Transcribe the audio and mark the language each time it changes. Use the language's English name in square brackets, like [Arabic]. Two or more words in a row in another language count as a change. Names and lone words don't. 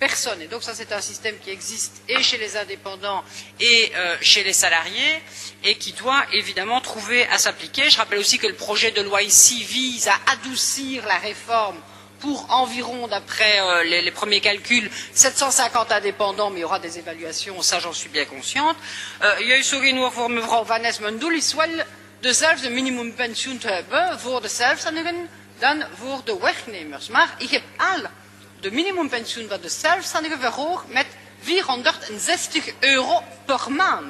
[French] Et donc ça, c'est un système qui existe et chez les indépendants et chez les salariés et qui doit évidemment trouver à s'appliquer. Je rappelle aussi que le projet de loi ici vise à adoucir la réforme pour environ, d'après les premiers calculs, 750 indépendants, mais il y aura des évaluations, ça j'en suis bien consciente. [Dutch] Juist zo genoeg voor mevrouw Van Ness, mijn doel is wel dezelfde minimumpensioen te hebben voor de zelfstandigen dan voor de werknemers. Maar ik heb al de minimumpensioen van de zelfstandigen verhoogd met €460 per maand.